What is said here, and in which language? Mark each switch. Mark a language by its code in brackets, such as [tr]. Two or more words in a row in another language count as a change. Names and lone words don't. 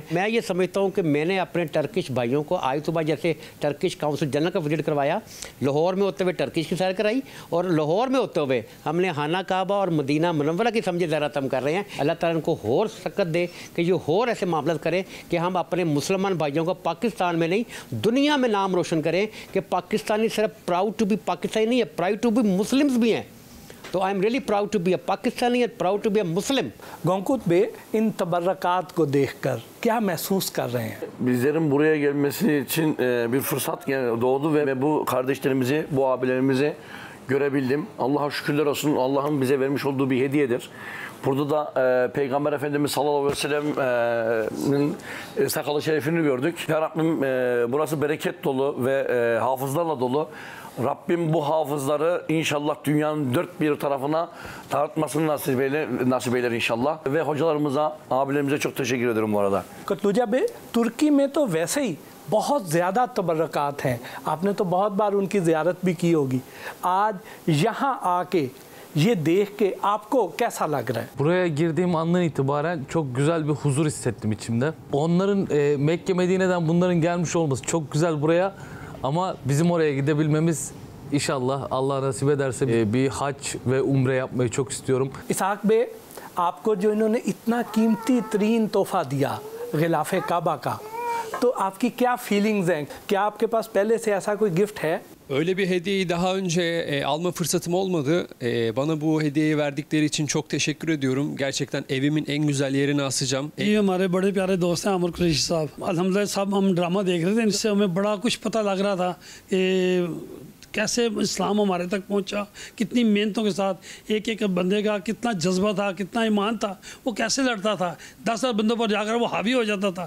[ur] میں یہ سمجھتا ہوں کہ میں نے اپنے ٹرکش بھائیوں کو آج صبح جیسے [en] Turkish Council General [ur] کا وزٹ کروایا، لاہور میں ہوتے ہوئے ٹرکش کی سیر کرائی اور لاہور میں ہوتے ہوئے ہم نے خانہ کعبہ اور مدینہ منورہ کی سمجھے زیارت ہم کر رہے ہیں. اللہ تعالیٰ ان کو اور سکت دے کہ یہ اور ایسے معاملہ کریں کہ ہم اپنے مسلمان بھائیوں کو پاکستان میں نہیں دنیا میں نام روشن کریں کہ پاکستانی صرف [en] proud to be Pakistani [ur] نہیں ہے, [en] proud to be Muslims [ur] بھی ہیں. [en] तो I am really proud to be a Pakistani and proud to be a Muslim। [ur] Gonkut Bey, ان تبرکات کو دیکھ کر کیا محسوس کر رہے ہیں? [tr] Bizlerin buraya gelmesi için bir fırsat doğdu ve bu kardeşlerimizi, bu abilerimizi görebildim. Allah'a şükürler olsun. Allah'ın bize vermiş olduğu bir hediyedir. Burada da Peygamber Efendimiz [ar] صلى الله عليه وسلم'in [tr] sakalı şerifini gördük. Ya Rabbim burası bereket dolu ve hafızlarla dolu. Rabbim bu hafızları inşallah dünyanın dört bir tarafına dağıtmasını nasip eyler inşallah. Ve hocalarımıza, abilerimize çok teşekkür ederim bu arada. [ur] کتلوجا بے، ترکی میں تو ویسے ہی بہت زیادہ تبرکات ہیں، آپ نے تو بہت بار ان کی زیارت بھی کی ہوگی. آج یہاں آ کے یہ دیکھ کے آپ کو کیسا لگ رہا ہے? [tr] Buraya girdiğim andan itibaren çok güzel bir huzur hissettim içimde. Onların Mekke Medine'den bunların gelmiş olması çok güzel buraya. Ama bizim oraya gidebilmemiz inşallah Allah nasip ederse bir hac ve umre yapmayı çok istiyorum. [ur] اساک بے، آپ کو جو انہوں نے اتنا قیمتی ترین تحفہ دیا غلافِ کعبہ کا، تو آپ کی کیا فیلنگز ہیں? کیا آپ کے پاس پہلے سے ایسا کوئی گفٹ ہے? [tr] Öyle bir hediyeyi daha önce alma fırsatım olmadı. Bana bu hediyeyi verdikleri için çok teşekkür ediyorum. Gerçekten evimin en güzel yerine asacağım. [ur] یہ ہمارے بڑے پیارے دوست ہیں امر قریشی صاحب۔ الحمدللہ صاحب ہم ڈرامہ دیکھ رہے تھے، اس سے ہمیں بڑا کچھ پتہ لگ رہا تھا کہ کیسے اسلام ہمارے تک پہنچا، کتنی محنتوں کے ساتھ ایک ایک بندے کا کتنا جذبہ تھا، کتنا ایمان تھا، وہ کیسے لڑتا تھا، 10 بندوں پر جا کر وہ حاوی ہو جاتا تھا.